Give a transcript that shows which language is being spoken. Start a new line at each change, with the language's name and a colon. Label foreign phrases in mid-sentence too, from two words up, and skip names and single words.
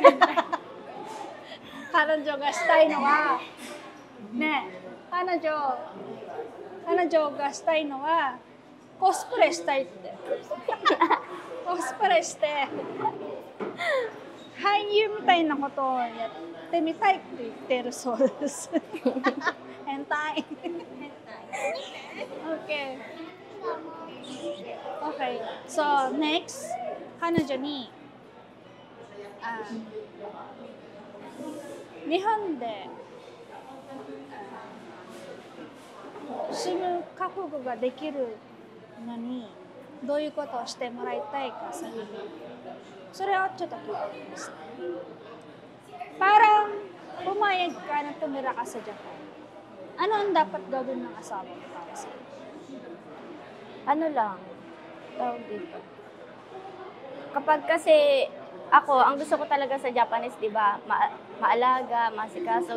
Japanese: 彼女がしたいのはね、彼女がしたいのはコスプレしたいって。コスプレして俳優みたいなことをやってみたいって言ってるそうです。変態。
English: Okay. Okay. So next,
Japanese: 彼女に日本で住む覚悟ができるのにどういうことをしてもらいたいか先にそれをちょっと聞いてみます。
Filipino: Parang pumayag ka na tumira ka sa Japan. Ano ang dapat gawin ng asawa mo para sa'yo? Ano lang, tawag dito. Kapag kasi ako, ang gusto ko talaga sa Japanese, di ba, maalaga, masikaso.